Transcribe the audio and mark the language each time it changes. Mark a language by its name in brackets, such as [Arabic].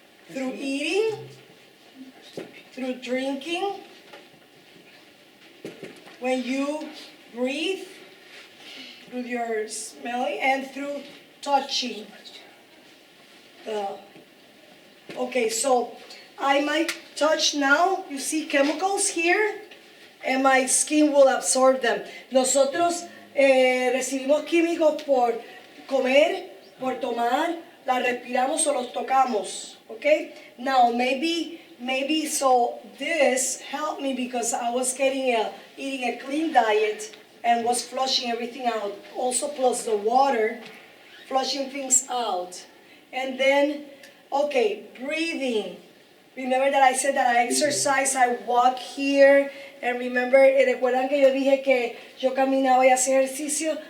[English] Through eating, through drinking, when you breathe, through your smelling, and through touching. Okay, so I might touch now, you see chemicals here, and my skin will absorb them. [Spanish] Nosotros recibimos químicos por comer, por tomar, la respiramos o los tocamos, okay? [English] Now, maybe so this helped me because I was eating a clean diet and was flushing everything out. Also plus the water, flushing things out. And then, okay, breathing. Remember that I said that I exercise, I walk here, and remember, [Spanish] recuerdan que yo dije que yo caminaba y hacía ejercicio?